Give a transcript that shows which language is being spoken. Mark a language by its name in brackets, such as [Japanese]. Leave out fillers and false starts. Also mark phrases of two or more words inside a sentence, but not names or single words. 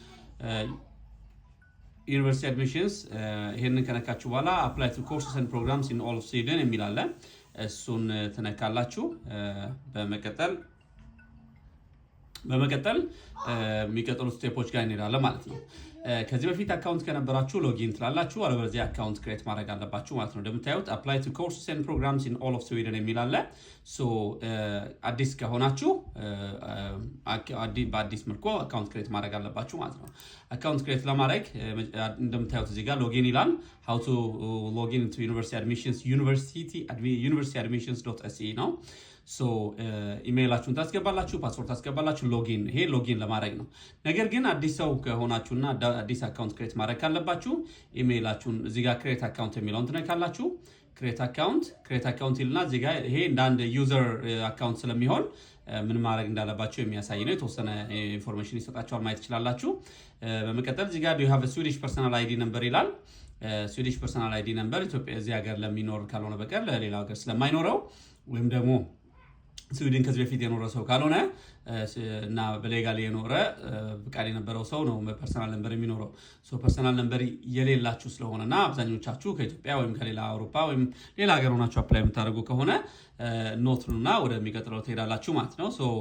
[English] university admissions [Amharic] ይሄንን ከነካችሁ በኋላ [English] apply to courses and programs in all of Sweden [Amharic] የሚል አለ። እሱን ትነካላችሁ። በመቀጠል የሚቀጥሉት ስቴፖች ጋር እንሄዳለን ማለት ነው። ከዚህ በፊት አካውንት ከነበራችሁ ሎጊን ትላላችሁ፣ አለበለዚያ [English] account create [Amharic] ማድረግ አለባችሁ ማለት ነው። እንደምታዩት [English] apply to courses and programs in all of Sweden [Amharic] የሚል አለ። አዲስ ከሆናችሁ በአዲስ መልኩ [English] account create [Amharic] ማድረግ አለባችሁ ማለት ነው። [English] account create [Amharic] ለማድረግ እንደምታዩት እዚህ ጋር ሎጊን ይላል። [English] how to log in to university admissions universityadmissions.se [Amharic] ነው። ኢሜይላችሁን ታስገባላችሁ፣ ፓስወርድ ታስገባላችሁ። ሎጊን ይሄ ሎጊን ለማድረግ ነው። ነገር ግን አዲስ ሰው ከሆናችሁና አዲስ [English] account create [Amharic] ማድረግ ካለባችሁ ኢሜይላችሁን እዚህ ጋር [English] create account [Amharic] የሚለውን ትነካላችሁ። [English] create account [Amharic] ይልና እዚህ ጋር ይሄ እንደ አንድ [English] user account [Amharic] ስለሚሆን ምን ማድረግ እንዳለባችሁ የሚያሳይ ነው። የተወሰነ ኢንፎርሜሽን ይሰጣችኋል፣ ማየት ትችላላችሁ። በመቀጠል እዚህ ጋር [English] do you have a Swedish personal ID number [Amharic] ይላል። [English] Swedish personal ID number [Amharic] ኢትዮጵያ እዚህ ሀገር ለሚኖር ካልሆነ በቀር ለሌላ ሀገር ስለማይኖረው ወይም ደግሞ ስዊድን ከዚህ በፊት የኖረ ሰው ካልሆነ እና በሌጋል የኖረ ፍቃድ የነበረው ሰው ነው [English] personal number [Amharic] የሚኖረው። [English] personal number [Amharic] የሌላችሁ ስለሆነና አብዛኞቻችሁ ከኢትዮጵያ ወይም ከሌላ አውሮፓ ወይም ሌላ ሀገር ሆናችሁ አፕላይ የምታደርጉ ከሆነ ኖትኑና ወደሚቀጥለው ትሄዳላችሁ ማለት ነው።